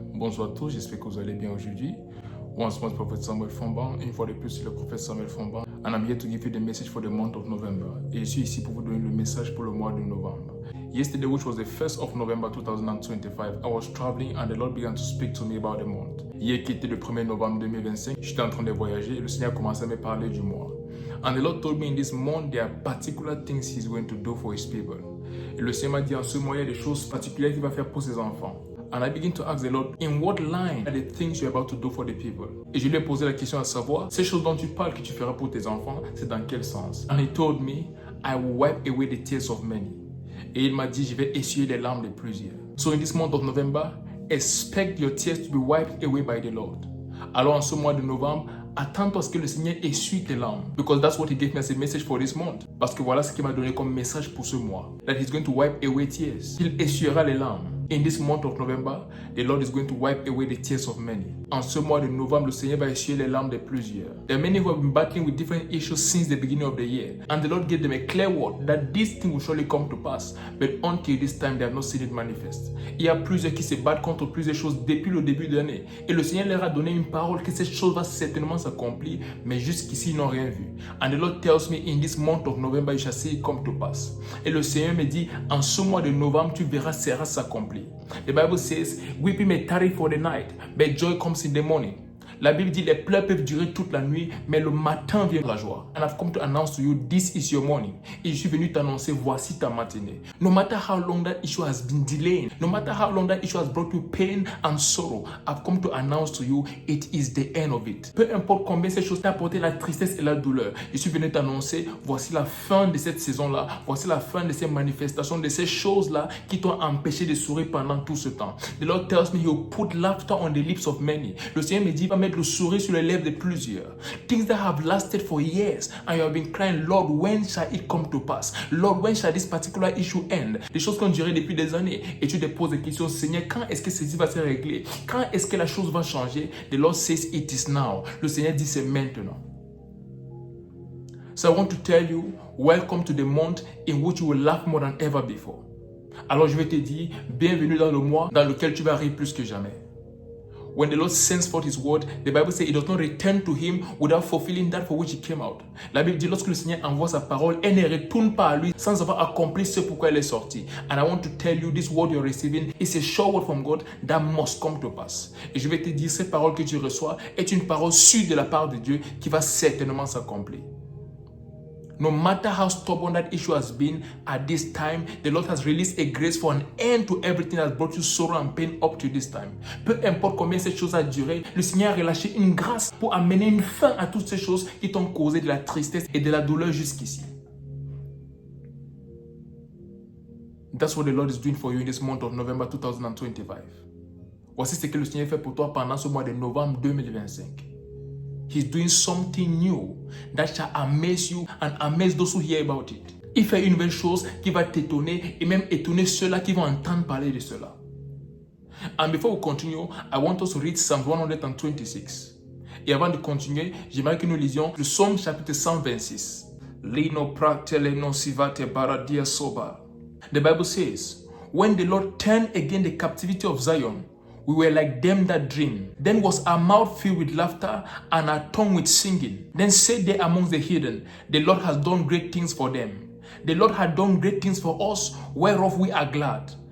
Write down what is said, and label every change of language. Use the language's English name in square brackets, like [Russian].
[French] Bonsoir à tous, j'espère que vous allez bien aujourd'hui. [English] Once more, [French] Prophet Samuel Fonban, une fois de plus, c'est le prophète Samuel Fonban. [English] And I'm here to give you the message for the month of November. [French] Et je suis ici pour vous donner le message pour le mois de novembre. [English] Yesterday, which was the 1st of November 2025, I was traveling and the Lord began to speak to me about the month. [French] Hier qui était le 1er novembre 2025, j'étais en train de voyager et le Seigneur a commencé à me parler du mois. [English] And the Lord told me in this month, there are particular things He's going to do for His people. [French] Et le Seigneur m'a dit en ce mois, il y a des choses particulières qu'il va faire pour ses enfants. [English] And I begin to ask the Lord, in what line are the things you're about to do for the people? [French] Et je lui ai posé la question à savoir, ces choses dont tu parles que tu feras pour tes enfants, c'est dans quel sens? [English] And He told me, I will wipe away the tears of many. [French] Et il m'a dit, je vais essuyer les larmes de plusieurs. [English] So in this month of November, expect your tears to be wiped away by the Lord. [French] Alors en ce mois de novembre, attends-toi à ce que le Seigneur essuie tes larmes. [English] Because that's what He gave me as a message for this month. [French] Parce que voilà ce qu'il m'a donné comme message pour ce mois. [English] That He's going to wipe away tears. [French] Il essuiera les larmes. [English] In this month of November, the Lord is going to wipe away the tears of many. [French] En ce mois de novembre, le Seigneur va essuyer les larmes de plusieurs. [English] There are many who have been battling with different issues since the beginning of the year. And the Lord gave them a clear word that this thing will surely come to pass. But until this time, they have not seen it manifest. [French] Il y a plusieurs qui se battent contre plusieurs choses depuis le début de l'année. Et le Seigneur leur a donné une parole que cette chose va certainement s'accomplir. Mais jusqu'ici, ils n'ont rien vu. [English] And the Lord tells me, in this month of November, you shall see it come to pass. [French] Et le Seigneur me dit, en ce mois de novembre, tu verras cela s'accomplir. [English] The Bible says, weeping may tarry for the night, but joy comes in the morning. [French] La Bible dit, les pleurs peuvent durer toute la nuit, mais le matin vient la joie. [English] And I've come to announce to you, this is your morning. [French] Et je suis venu t'annoncer, voici ta matinée. [English] No matter how long that issue has been delaying, no matter how long that issue has brought you pain and sorrow, I've come to announce to you, it is the end of it. [French] Peu importe combien ces choses t'ont apporté la tristesse et la douleur, je suis venu t'annoncer, voici la fin de cette saison-là, voici la fin de ces manifestations, de ces choses-là qui t'ont empêché de sourire pendant tout ce temps. [English] The Lord tells me, He will put laughter on the lips of many. [French] Le Seigneur me dit, va mettre le sourire sur les lèvres de plusieurs. [English] Things that have lasted for years and you have been crying, Lord, when shall it come to pass? Lord, when shall this particular issue end? [French] Des choses qui ont duré depuis des années et tu te poses des questions, Seigneur, quand est-ce que ceci va se régler? Quand est-ce que la chose va changer? [English] The Lord says it is now. [French] Le Seigneur dit c'est maintenant. [English] So I want to tell you, welcome to the month in which you will laugh more than ever before. [French] Alors je vais te dire, bienvenue dans le mois dans lequel tu vas rire plus que jamais. [English] When the Lord sends forth His word, the Bible says it does not return to Him without fulfilling that for which it came out. [French] La Bible dit lorsque le Seigneur envoie sa parole, elle ne retourne pas à lui sans avoir accompli ce pourquoi elle est sortie. [English] And I want to tell you, this word you're receiving is a sure word from God that must come to pass. [French] Et je vais te dire, cette parole que tu reçois est une parole sûre de la part de Dieu qui va certainement s'accomplir. [English] No matter how stubborn that issue has been at this time, the Lord has released a grace for an end to everything that has brought you sorrow and pain up to this time. [French] Peu importe combien cette chose a duré, le Seigneur a relâché une grâce pour amener une fin à toutes ces choses qui t'ont causé de la tristesse et de la douleur jusqu'ici. [English] That's what the Lord is doing for you in this month of November 2025. [French] Voici ce que le Seigneur fait pour toi pendant ce mois de novembre 2025. [English] He's doing something new that shall amaze you and amaze those who hear about it. [French] Il fait une nouvelle chose qui va t'étonner et même étonner ceux-là qui vont entendre parler de cela. [English] And before we continue, I want us to read Psalm 126. [French] Et avant de continuer, j'aimerais que nous lisions le Psaume chapitre 126. Lino pratele non sivate baradia soba. [English] The Bible says, when the Lord turned again the captivity of Zion, we were like them that dream. Then was our mouth filled with laughter and our tongue with singing. Then said they amongst the heathen, the Lord has done great things for them. The Lord had done great things for us, whereof we are glad.